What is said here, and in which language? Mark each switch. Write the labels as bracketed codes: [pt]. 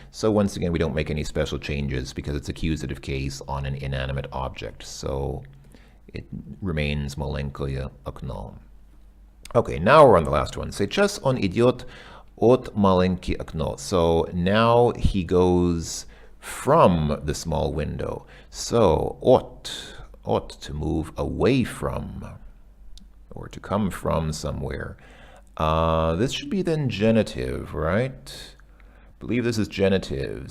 [en] So once again, we don't make any special changes because it's accusative case on an inanimate object. So it remains [ru] маленькое окно. [en] Okay, now we're on the last one. [ru] Сейчас он идет от маленькое окно. [en] So now he goes from the small window. So от to move away from, or to come from somewhere. This should be then genitive, right? I believe this is genitive.